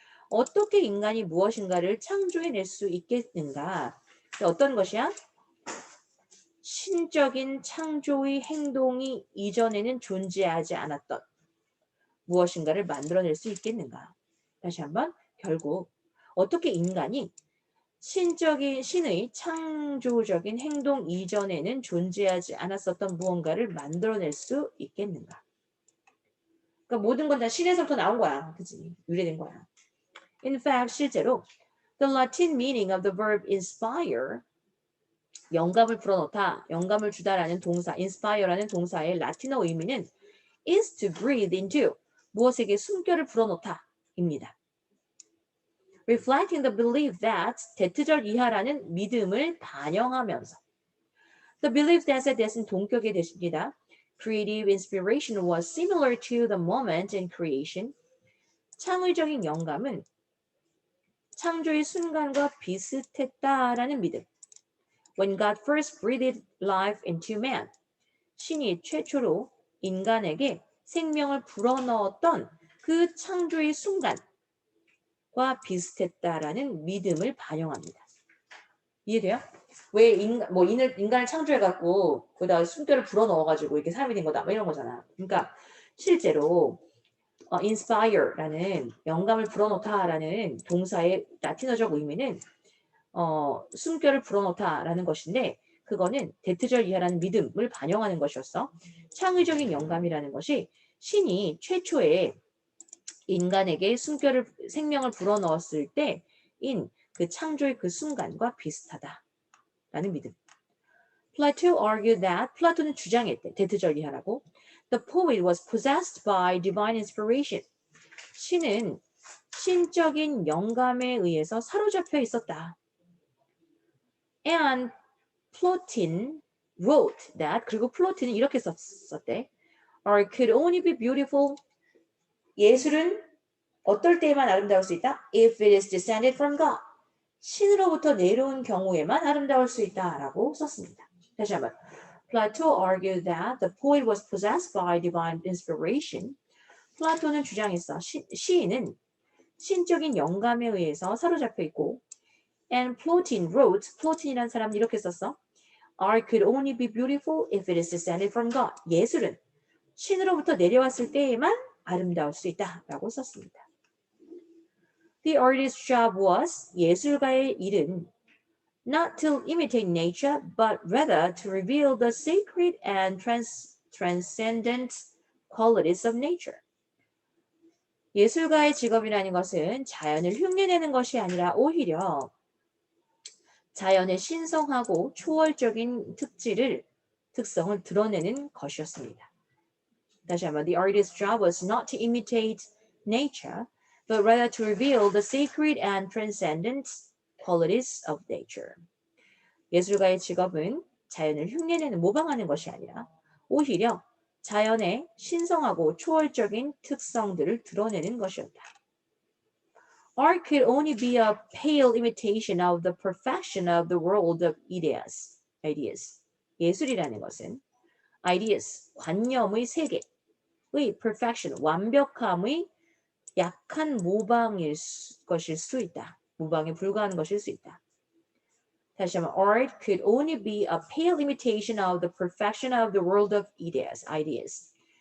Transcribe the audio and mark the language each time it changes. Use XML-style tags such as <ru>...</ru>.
<ko>어떻게 인간이 무엇인가를 창조해낼 수 있겠는가? 어떤 것이야? 신적인 창조의 행동이 이전에는 존재하지 않았던 무엇인가를 만들어낼 수 있겠는가? 다시 한번 결국 어떻게 인간이 신의 창조적인 행동 이전에는 존재하지 않았었던 무언가를 만들어낼 수 있겠는가? 그러니까 모든 건 다 신에서부터 나온 거야. 그치? 유래된 거야.</ko> <en>In fact,</en> <ko>실제로</ko> <en>the Latin meaning of the verb inspire</en> <ko>영감을 불어넣다, 영감을 주다라는 동사, inspire라는 동사의 라틴어 의미는</ko> <en>is to breathe into</en> <ko>무엇에게 숨결을 불어넣다입니다.</ko> <en>Reflecting the belief that</en> <ko>대트절 이하라는 믿음을 반영하면서 the belief that의 that은 동격의 that입니다.</ko> <en>Creative inspiration was similar to the moment in creation.</en> <ko>창의적인 영감은 창조의 순간과 비슷했다라는 믿음.</ko> <en>When God first breathed life into man.</en> <ko>신이 최초로 인간에게 생명을 불어넣었던 그 창조의 순간과 비슷했다라는 믿음을 반영합니다. 이해돼요? 왜 인간을 창조해갖고 거기다 숨결을 불어넣어가지고 이렇게 사람이 된 거다 뭐 이런 거잖아. 그러니까 실제로 inspire라는 영감을 불어넣다라는 동사의 라틴어적 의미는 숨결을 불어넣다라는 것인데 그거는 대트절 이하라는 믿음을 반영하는 것이었어. 창의적인 영감이라는 것이 신이 최초에 인간에게 생명을 불어넣었을 때인 그 창조의 그 순간과 비슷하다라는 믿음.</ko> <en>Plato argued that</en> <ko>플라톤은 주장했대. 대트절 이하라고.</ko> <en>The poet was possessed by divine inspiration.</en> <ko>신은 신적인 영감에 의해서 사로잡혀 있었다.</ko> <en>And Plato wrote that</en> <ko>그리고 플라톤은 이렇게 썼대.</ko> <en>Art could only be beautiful.</en> <ko>예술은 어떨 때에만 아름다울 수 있다?</ko> <en>If it is descended from God.</en> <ko>신으로부터 내려온 경우에만 아름다울 수 있다라고 썼습니다. 다시 한번.</ko> <en>Plato argued that the poet was possessed by divine inspiration.</en> <ko>플라톤은 주장했어. 시인은 신적인 영감에 의해서 사로잡혀 있고</ko> <en>and Plato wrote,</en> <ko>플라톤이라는 사람은 이렇게 썼어.</ko> <en>Art could only be beautiful if it is descended from God.</en> <ko>예술은 신으로부터 내려왔을 때에만 아름다울 수 있다라고 썼습니다.</ko> <en>The artist's job was,</en> <ko>예술가의 일은</ko> <en>not to imitate nature, but rather to reveal the sacred and transcendent qualities of nature.</en> <ko>예술가의 직업이라는 것은 자연을 흉내내는 것이 아니라 오히려 자연의 신성하고 초월적인 특성을 드러내는 것이었습니다. 다시 한번,</ko> <en>the artist's job was not to imitate nature, but rather to reveal the sacred and transcendent qualities of nature.</en> <ko>예술가의 직업은 자연을 흉내내는 모방하는 것이 아니라 오히려 자연의 신성하고 초월적인 특성들을 드러내는 것이었다.</ko> <en>Art could only be a pale imitation of the perfection of the world of ideas.</en> <ko>예술이라는 것은 ideas, 관념의 세계의 perfection, 완벽함의 약한 모방일 것일 수 있다. 모방에 불과한 것일 수 있다. 다시 한번,</ko> <en>art could only be a pale imitation of the perfection of the world of ideas.</en>